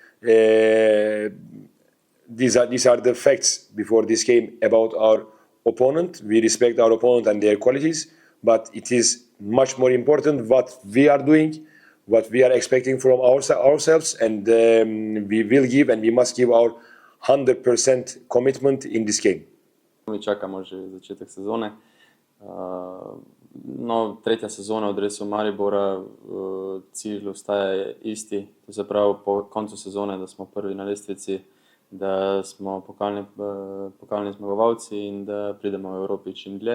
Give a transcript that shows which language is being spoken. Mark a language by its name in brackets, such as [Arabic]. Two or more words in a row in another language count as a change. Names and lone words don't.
[English] These are the facts before this game about our opponent. We respect our opponent and their qualities, but it is much more important what we are doing, what we are expecting from ourselves, and we will give and we must give our 100% commitment in this game. [Slovenian] Mi čakamo že začetek sezone. No, tretja sezona v dresu Maribora, cilj ostaja isti, to se pravi po koncu sezone, da smo prvi na lestvici, da smo pokalni zmagovalci in da pridemo v Evropi čim dlje.